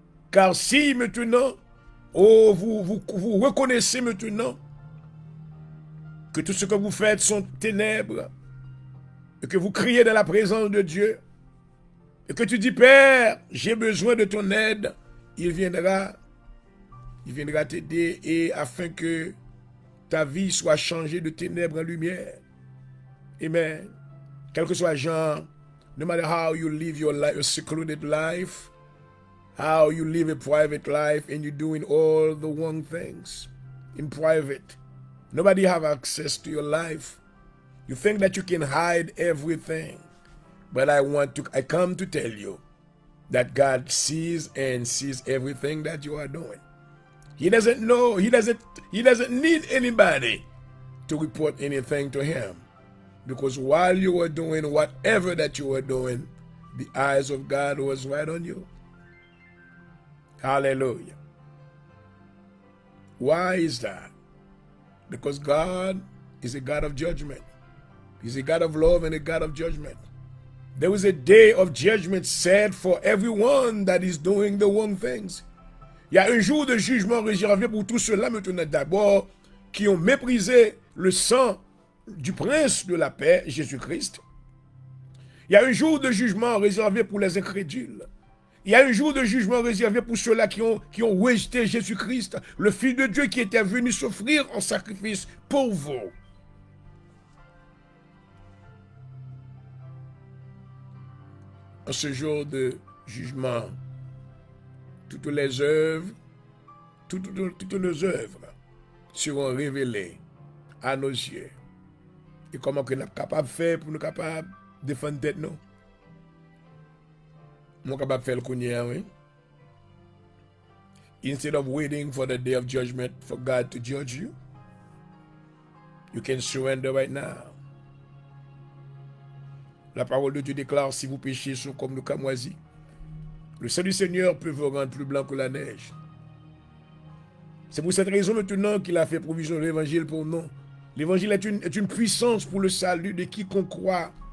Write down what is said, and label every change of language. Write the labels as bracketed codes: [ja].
[fr] Car si maintenant, vous reconnaissez maintenant que tout ce que vous faites sont ténèbres, et que vous criez dans la présence de Dieu, et que tu dis, Père, j'ai besoin de ton aide, il viendra t'aider, et afin que ta vie soit changée de ténèbres en lumière. Amen. Quel que soit le genre, [en] no matter how you live your life, a secluded life, how you live a private life, and you're doing all the wrong things in private. Nobody have access to your life. You think that you can hide everything. But I come to tell you that God sees and sees everything that you are doing. He doesn't know, he doesn't need anybody to report anything to him. Because while you were doing whatever that you were doing, the eyes of God was right on you. Hallelujah. Why is that? Because God is a God of judgment. He's a God of love and a God of judgment. There is a day of judgment set for everyone that is doing the wrong things. [fr] Il y a un jour de jugement réservé pour tous ceux-là maintenant d'abord qui ont méprisé le sang du prince de la paix, Jésus-Christ. Il y a un jour de jugement réservé pour les incrédules. Il y a un jour de jugement réservé pour ceux-là qui ont rejeté Jésus-Christ, le Fils de Dieu qui était venu s'offrir en sacrifice pour vous. En ce jour de jugement, toutes les œuvres, toutes nos œuvres seront révélées à nos yeux. Et comment que nous sommes capables de faire pour nous capables de défendre tête nous? Nous sommes capables de faire le cognac, oui. [en] Instead of waiting for the day of judgment for God to judge you, you can surrender right now. [fr] La parole de Dieu déclare, si vos péchés sont comme le camoisi, le sang du Seigneur peut vous rendre plus blanc que la neige. C'est pour cette raison maintenant qu'il a fait provision de l'évangile pour nous. L'évangile est une puissance pour le salut de quiconque croit.